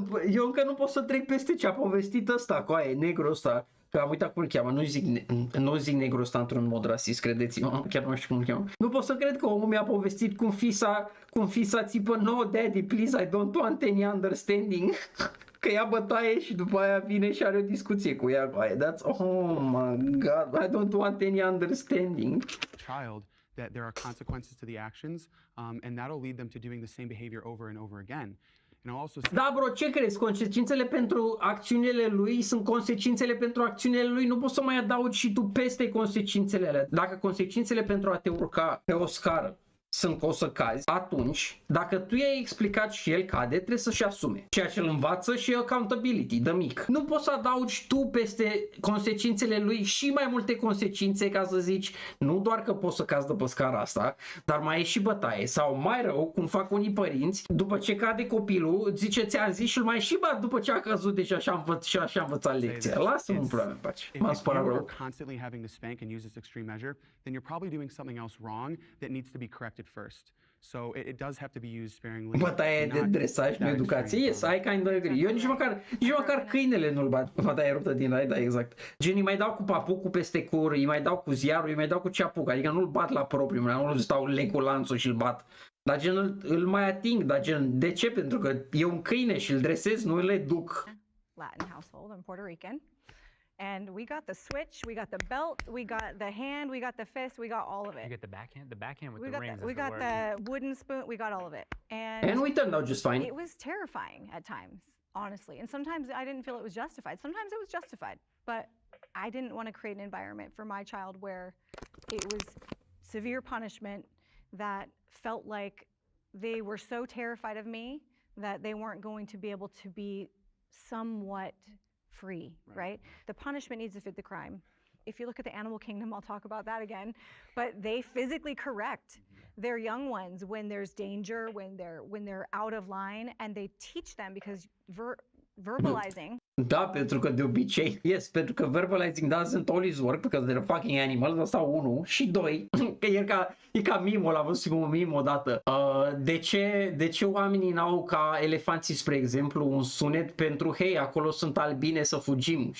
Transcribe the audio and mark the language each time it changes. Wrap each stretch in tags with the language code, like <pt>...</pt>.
<ro>Eu încă nu pot să trec peste ce a povestit ăsta, negru ăsta. Că am uitat cum îl cheamă, nu zic negru ăsta într-un mod rasist, credeți-mă, chiar nu știu cum îl cheamă. Nu pot să cred că omul mi-a povestit cum fisa țipă,</ro> <en>no daddy, please, I don't want any understanding.</en> <ro>Că ia bătaie și după aia vine și are o discuție cu ea.</ro> <en>That's, oh my god, I don't want any understanding. Child, that there are consequences to the actions, and that'll lead them to doing the same behavior over and over again.</en> <ro>Da, bro, ce crezi? Consecințele pentru acțiunile lui sunt consecințele pentru acțiunile lui. Nu poți să mai adaugi și tu peste consecințele alea. Dacă consecințele pentru a te urca pe o scară sunt că o să cazi, atunci, dacă tu i-ai explicat și el cade, trebuie să-și asume. Ceea ce îl învață și accountability, de mic. Nu poți să adaugi tu peste consecințele lui și mai multe consecințe, ca să zici, nu doar că poți să cazi de pe scara asta, dar mai e și bătaie. Sau mai rău, cum fac unii părinți, după ce cade copilul, zice, ți-am zis și îl mai și bat după ce a căzut, deci așa a învățat lecția. Lasă-mă în probleme în pace. M-am spărat rău.</ro> <en>If you're constantly having to spank and use this extreme measure, then you're probably doing something else wrong that needs to be corrected first. So it does have to be used sparingly.</en> <ro>Bătaie de dresaj, nu educație.</ro> <en>Yes, I kind of agree.</en> <ro>Eu nici măcar câinele nu-l bat. Bătaie ruptă din rai, da, exact. Gen, îi mai dau cu papucul peste cur, îi mai dau cu ziarul, îi mai dau cu ce apuc. Adică nu-l bat la propriu, nu-l stau leg cu lanțul și-l bat. Dar gen, îl mai ating, dar gen, de ce? Pentru că e un câine și îl dresez, nu îl educ.</ro> <en>Latin household in Puerto Rican. And we got the switch, we got the belt, we got the hand, we got the fist, we got all of it. You get the backhand with we the got rings. we got the wooden spoon, we got all of it. And we turned out just fine. It was terrifying at times, honestly. And sometimes I didn't feel it was justified. Sometimes it was justified. But I didn't want to create an environment for my child where it was severe punishment that felt like they were so terrified of me that they weren't going to be able to be somewhat free, right? The punishment needs to fit the crime. If you look at the animal kingdom, I'll talk about that again, but they physically correct their young ones when there's danger, when they're out of line, and they teach them because verbalizing.</en> <ro>Da, pentru că de obicei, pentru că</ro> <en>verbalizing doesn't always work because they're fucking animals,</en> <ro>asta 1, și 2, că e ca mimo, l-am văzut un mimo odată. De ce oamenii n-au ca elefanții, spre exemplu, un sunet pentru hei, acolo sunt albine, să fugim?</ro>